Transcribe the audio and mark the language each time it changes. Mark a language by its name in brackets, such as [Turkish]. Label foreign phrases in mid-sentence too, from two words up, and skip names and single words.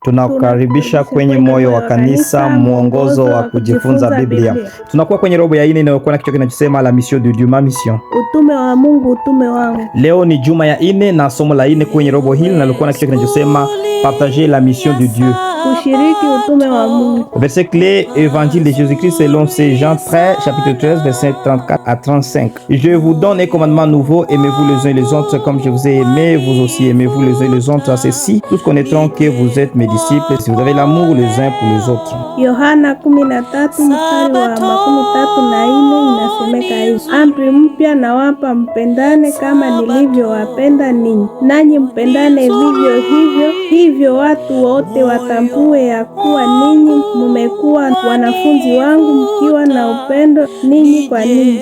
[Swahili] Tunakukaribisha kwenye Moyo wa Kanisa, mwongozo wa kujifunza Biblia. Tunakuwa kwenye robo ya 4 inayokuwa na kichwa kinachosema [French] la mission de Dieu, ma mission. [Swahili] Utume wa Mungu, utume wangu. Leo ni juma ya 4 na somo la 4 kwenye robo hili linalokuwa na kichwa kinachosema [French] partager la mission de Dieu. [Swahili] Kushiriki utume wa Mungu. [French] Verset clé, Évangile de Jésus-Christ selon Saint Jean 13, chapitre 13, verset 34 à 35. Je vous donne un commandement nouveau, aimez-vous les uns les autres comme je vous ai aimé, vous aussi aimez-vous les uns les autres. Ceci, tous connaîtront que vous êtes mes disciples si vous avez l'amour les uns pour les autres. [Swahili] Yohana 13 mstari wa 34 inasemeka hivi: amri mpya nawapa, mpendane kama nilivyowapenda ninyi, nanyi mpendane vivyo hivyo watu wote watambue ya kuwa ninyi mmekuwa wanafunzi wangu mkiwa na upendo ninyi kwa ninyi.